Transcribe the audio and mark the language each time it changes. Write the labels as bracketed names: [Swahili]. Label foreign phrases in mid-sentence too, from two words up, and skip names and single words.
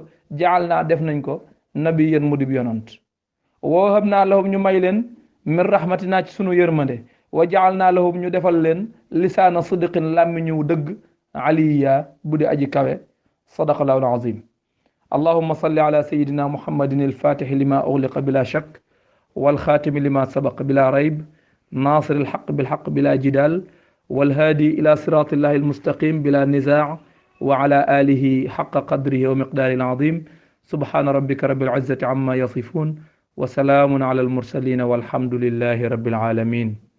[Wolof] jaal naa def nañ ko nabiyan mu dib yonant [Arabic] ووهبنا لهم [Wolof] ñu may leen [Arabic] من رحمتنا [Wolof] ci sunu yërmande [Arabic] وجعلنا لهم [Wolof] ñu defal leen [Arabic] لسان صدق [Wolof] làmmiñu dëgg aliya bu di aji kawe [Arabic] صدق الله العظيم اللهم صل على سيدنا محمد الفاتح لما أغلق بلا شك والخاتم لما سبق بلا ريب ناصر الحق بالحق بلا جدال والهادي إلى صراط الله المستقيم بلا نزاع وعلى آله حق قدره ومقداره العظيم سبحان ربك رب العزة عما يصفون وسلام على المرسلين والحمد لله رب العالمين